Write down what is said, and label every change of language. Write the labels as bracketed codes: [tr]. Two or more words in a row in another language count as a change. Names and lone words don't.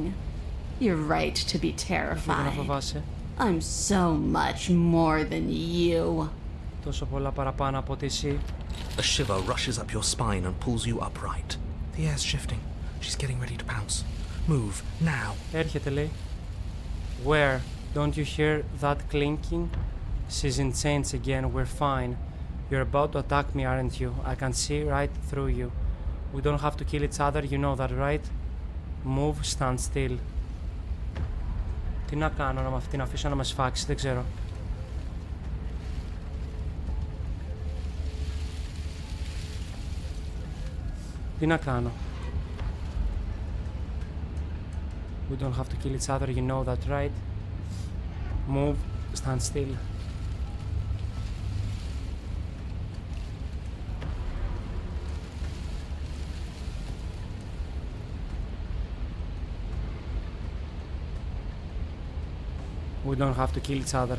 [en] You're right to be terrified. I'm so much more than you. A shiver rushes up your spine and pulls you upright. The air's shifting. She's getting ready to pounce. Move, now. [el] Έρχεται, λέει. [en] Where? Don't you hear that clinking? She's in chains again. We're fine. You're about to attack me, aren't you? I can see right through you. We don't have to kill each other, you know that, right? Move, stand still. [el] Τι να κάνω, να με αυτή να αφήσω να με σφάξει, δεν ξέρω. Τι να κάνω. [en] We don't have to kill each other, you know that, right? Move, stand still. We don't have to kill each other.